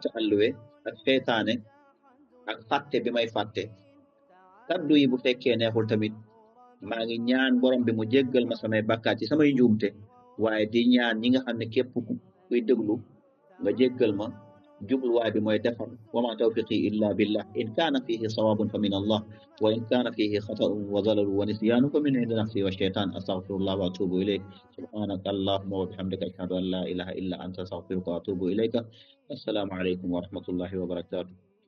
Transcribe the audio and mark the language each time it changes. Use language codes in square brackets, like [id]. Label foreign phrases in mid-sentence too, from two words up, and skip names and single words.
[wo] alluwe ak seytaane ak fàtte bi may fàtte kaddu yi bu fekkee neexul tamit maa ngi ñaan borom bi mu jéggal ma samay bàkkaat ci samay njuumte waaye di ñaan ñi nga xam ne képp kuy déglu nga jéggal ma jubluwaay bi mooy defar [ar] وما توفيقي إلا بالله إن كان فيه صواب فمن الله وإن كان فيه خطأ وضلال ونسيان فمن عند نفسي والشيطان أستغفر الله وأتوب إليك سبحانك اللهم وبحمدك أشهد أن لا إله إلا أنت أستغفرك وأتوب إليك السلام عليكم ورحمة الله وبركاته